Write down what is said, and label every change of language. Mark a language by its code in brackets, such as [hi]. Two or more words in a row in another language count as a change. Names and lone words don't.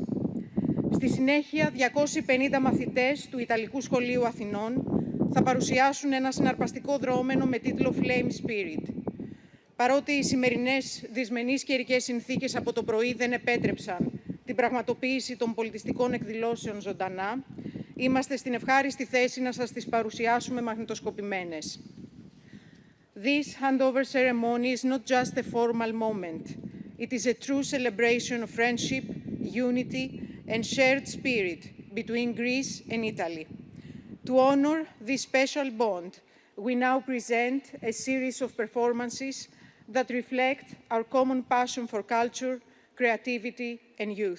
[el] Στη συνέχεια, 250 μαθητές του Ιταλικού Σχολείου Αθηνών θα παρουσιάσουν ένα συναρπαστικό δρόμενο με τίτλο Flame Spirit. Παρότι οι σημερινές δυσμενείς καιρικές συνθήκες από το πρωί δεν επέτρεψαν την πραγματοποίηση των πολιτιστικών εκδηλώσεων ζωντανά, είμαστε στην ευχάριστη θέση να σας τις παρουσιάσουμε μαγνητοσκοπημένες. [en] This handover ceremony is not just a formal moment. It is a true celebration of friendship, unity, and shared spirit between Greece and Italy. To honor this special bond, we now present a series of performances that reflect our common passion for culture, creativity, and youth.